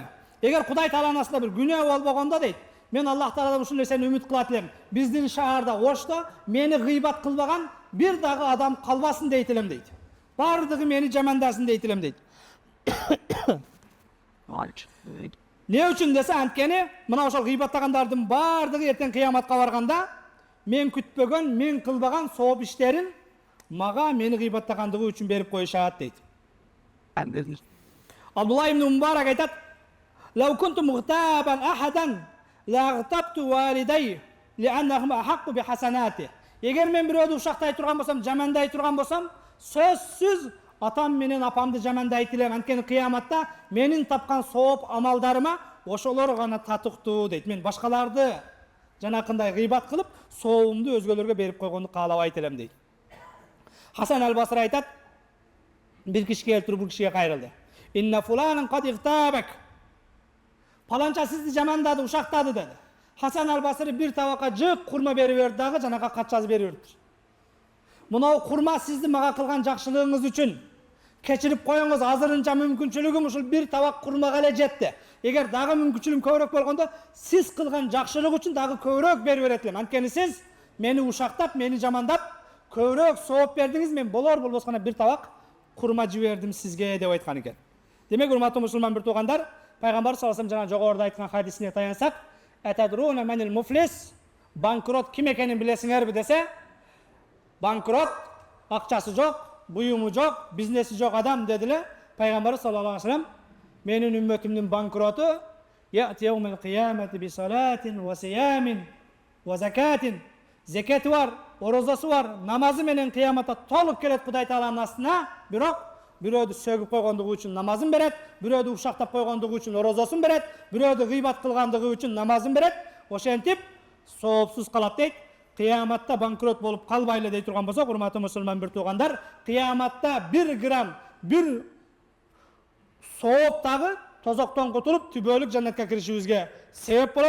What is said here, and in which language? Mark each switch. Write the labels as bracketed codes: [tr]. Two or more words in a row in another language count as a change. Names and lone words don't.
[ky] Эгер Кудай Тааланын астында бир күнөө болбогондо дейт, мен Аллах Тааладан ушул нерсени үмүт кылат элем. Биздин шаарда, Ошто мени гыйбат кылбаган бир дагы адам калбасын дейт элем дейт. Бардыгы мени жамандасын дейт элем дейт. Не үчүн десе, анткени мына ошол гыйбаттагандардын бардыгы эртең кыяматка барганда мен күтпөгөн, мен кылбаган сооп иштерин мага мени гыйбаттагандыгы үчүн берип коюшат дейт. Абдулла ибн Мубарак айтат, [ar] لو كنت مغتابا أحدا لاغتبت والدي لأنهم أحق بحسناتي. [ky] Эгер мен бирөөдү ушактай турган болсом, жамандай турган болсом, сөзсүз атам менен апамды жамандайт элем. Анткени кыяматта менин тапкан сооп амалдарыма ошолор гана татыктуу дейт. Мен башкаларды жанакындай гыйбат кылып, сообумду өзгөлөргө берип койгонду каалабайт элем дейт. Хасан ал-Басри айтат, бир киши келип туруп бул кишиге кайрылды. [ar] إن فلانا قد اغتابك. [ky] Паланча сизди жамандады, ушактады деди. Хасан ал-Басри бир табакка жык курма берип берди дагы, жанага кат жазып берип берди. Мына курма сизди мага кылган жакшылыгыңыз үчүн кечирип коюңуз, азырынча мүмкүнчүлүгүм ушул бир табак курмага эле жетти. Эгер дагы мүмкүнчүлүгүм көбүрөөк болгондо, сиз кылган жакшылык үчүн дагы көбүрөөк берип берет элем. Анткени сиз мени ушактап, мени жамандап, көбүрөөк сооп бердиңиз, мен болор болбос гана бир табак курма жибердим сизге деп айткан экен. Демек, урматтуу мусулман бир туугандар, Пайгамбар [ar] صلى الله عليه وسلم [ky] жана жогоруда айткан хадисине таянсак, [ar] أتدرون من المفلس, [ky] банкрот ким экенин билесиңерби десе, банкрот акчасы жок, буюму жок, бизнеси жок адам дедиле. [ar] Пайгамбар صلى الله عليه وسلم, [ky] менин үммөтүмдүн банкроту [ar] يأتي يوم القيامة بصلاة وصيام وزكاة. [ky] Зекети бар, орозосу бар, намазы менен кыяматта толук келет Кудай Тааланын астына, бирок бирөөдү сөгүп койгондугу үчүн намазын берет, бирөөдү ушактап койгондугу үчүн орозосун берет, бирөөдү гыйбат кылгандыгы үчүн намазын берет. Ошентип соопсуз калат дейт. Кыяматта банкрот болуп калбайлы дей турган болсок, урматтуу мусулман бир туугандар, кыяматта 1 грамм, 1 сооп дагы тозоктон кутулуп түбөлүк жаннатка киришибизге себеп болот.